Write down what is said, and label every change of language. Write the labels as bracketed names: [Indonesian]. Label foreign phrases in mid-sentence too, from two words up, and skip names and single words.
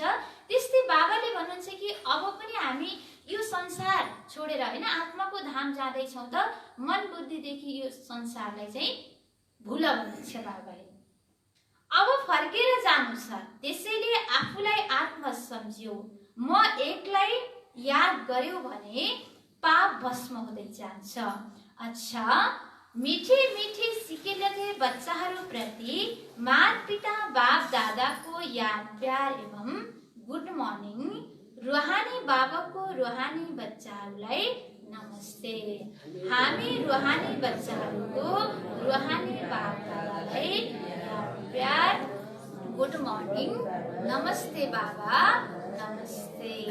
[Nepali] त्यस्तै बाबाले भन्नुहुन्छ कि अब पनि हामी यो संसार छोडेर हैन आत्माको धाम जाँदैछौँ त, मन बुद्धिदेखि यो संसारलाई चाहिँ भुल भन्नुहुन्छ बाबाले। अब फर्केर जानु छ, त्यसैले आफूलाई आत्मा सम्झ्यौ। म एकलाई याद गर्यो भने पाप भस्म हुँदै जान्छ। अच्छा, [Hindi] मीठे मीठे सिकेलथे [Nepali] बच्चाहरू प्रति माता पिता बाप दादाको याद प्यार एवं [English] good morning. [Nepali] रुहानी बाबाको रुहानी बच्चाहरूलाई नमस्ते। हामी रुहानी बच्चाहरूको रुहानी बाप दादालाई याद प्यार [English] good morning, [Nepali] नमस्ते बाबा, नमस्ते।